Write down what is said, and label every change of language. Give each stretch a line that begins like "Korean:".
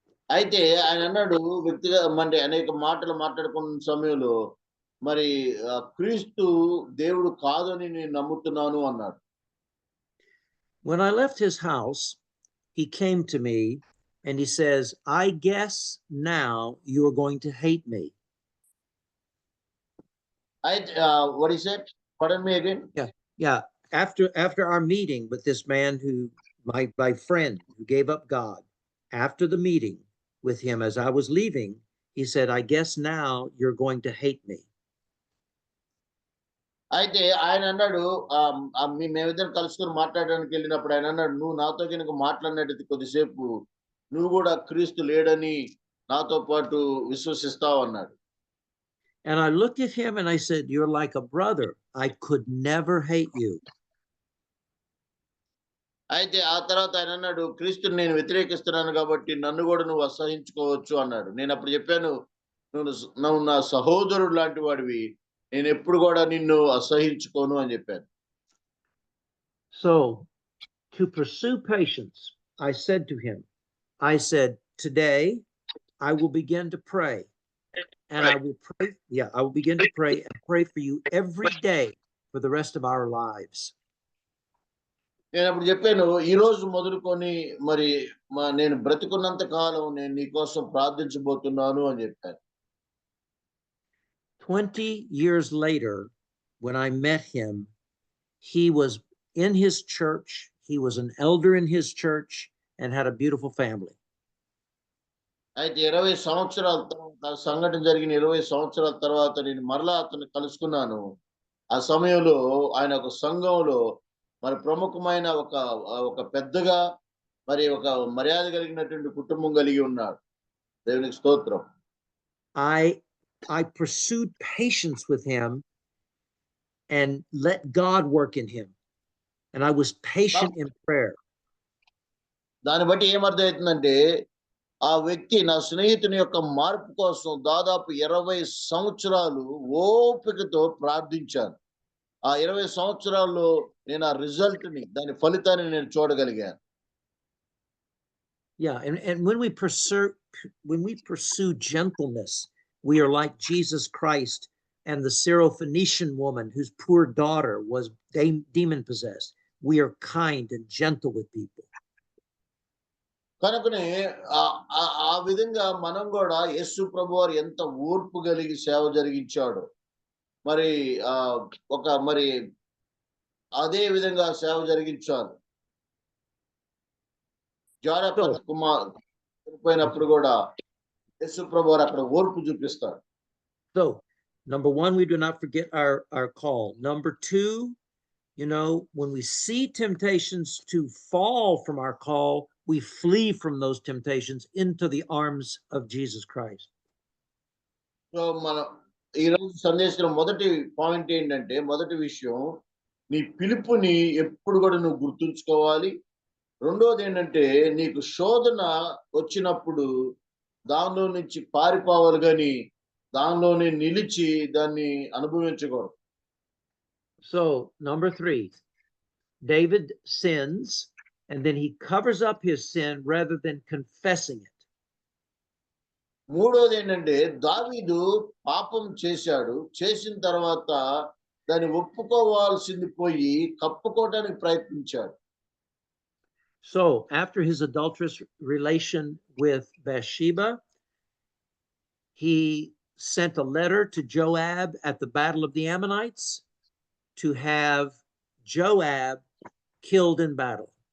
Telugu: అయితే ఆయన అన్నాడు అంటే అనేక మాటలు మాట్లాడుకున్న సమయంలో మరి క్రీస్తు దేవుడు కాదని నేను నమ్ముతున్నాను అన్నాడు.
English: When I left his house, he came to me and he says, I guess now you're going to hate me. What is it? Pardon me again. Yeah, after our meeting with this man who, my friend who gave up God, after the meeting with him as I was leaving, he said, I guess now you're going to hate me.
Telugu: అయితే ఆయన అన్నాడు, మేమిద్దరం కలుసుకొని మాట్లాడడానికి వెళ్ళినప్పుడు ఆయన అన్నాడు, నువ్వు నాతో కనుక మాట్లాడినట్టు కొద్దిసేపు నువ్వు కూడా క్రీస్తు లేడని నాతో పాటు విశ్వసిస్తావు అన్నాడు.
English: And I looked at him and I said, you're like a brother. I could never hate you.
Telugu: అయితే ఆ తర్వాత ఆయన అన్నాడు, క్రీస్తుని నేను వ్యతిరేకిస్తున్నాను కాబట్టి నన్ను కూడా నువ్వు అసహించుకోవచ్చు అన్నాడు. నేను అప్పుడు చెప్పాను, నువ్వు నా సహోదరుడు లాంటి వాడివి, నేను ఎప్పుడు కూడా నిన్ను అసహించుకోను అని చెప్పాను.
English: So to pursue patience, I said to him, I said, today I will begin to pray. And I will pray. Yeah, I will begin to pray and pray for you every day for the rest of our lives.
Telugu: నేను అప్పుడు చెప్పాను, ఈ రోజు మొదలుకొని మరి నేను బ్రతికున్నంత కాలం నేను నీ కోసం ప్రార్థించబోతున్నాను అని చెప్పాను.
English: 20 years later, when I met him, he was in his church. He was an elder in his church and had a beautiful family.
Telugu: అయితే 20 సంవత్సరాల తర్వాత సంఘటన జరిగిన 20 సంవత్సరాల తర్వాత నేను మరలా అతన్ని కలుసుకున్నాను. ఆ సమయంలో ఆయన ఒక సంఘంలో మరి ప్రముఖమైన ఒక పెద్దగా మరి ఒక మర్యాద కలిగినటువంటి కుటుంబం కలిగి ఉన్నాడు. దేవునికి స్తోత్రం.
English: I pursued patience with him and let God work in him. And I was patient in prayer.
Telugu: దాన్ని బట్టి ఏమర్థమవుతుందంటే, ఆ వ్యక్తి నా స్నేహితుని యొక్క మార్పు కోసం దాదాపు 20 సంవత్సరాలు ఓపికతో ప్రార్థించాను. ఆ 20 సంవత్సరాల్లో నేను ఆ రిజల్ట్‌ని, దాని ఫలితాన్ని నేను చూడగలిగాను.
English: Yeah, and when we pursue gentleness, we are like Jesus Christ and the Syrophoenician woman whose poor daughter was demon possessed. We are kind and gentle with people.
Telugu: కనుకనే ఆ విధంగా మనం కూడా యేసు ప్రభువారు ఎంత ఓర్పు కలిగి సేవ జరిగించాడో, మరి మరి అదే విధంగా సేవ జరిగించాలి. జారపద కుమార్ చనిపోయినప్పుడు కూడా యేసు ప్రభువారు అక్కడ ఓర్పు చూపిస్తాడు.
English: So, number one, we do not forget our call. Number two, when we see temptations to fall from our call, we flee from those temptations into the arms of Jesus Christ.
Telugu: So మనం ఈరోజు సందేశంలో మొదటి point ఏంటంటే, మొదటి విషయం, నీ పిలుపుని ఎప్పుడు కూడా నువ్వు గుర్తుంచుకోవాలి. రెండోది ఏంటంటే, నీకు శోధన వచ్చినప్పుడు దానిలో నుంచి పారిపోవాలి కానీ దానిలోనే నిలిచి దాన్ని అనుభవించకూడదు.
English: So, number three, David sins, and then he covers up his sin rather than confessing it.
Telugu: మూడోది ఏంటంటే, దావీదు పాపం చేశాడు, చేసిన తర్వాత దాన్ని ఒప్పుకోవాల్సింది పోయి కప్పుకోవడానికి ప్రయత్నించాడు.
English: So, after his adulterous relation with Bathsheba, he sent a letter to Joab at the Battle of the Ammonites to have Joab killed in battle.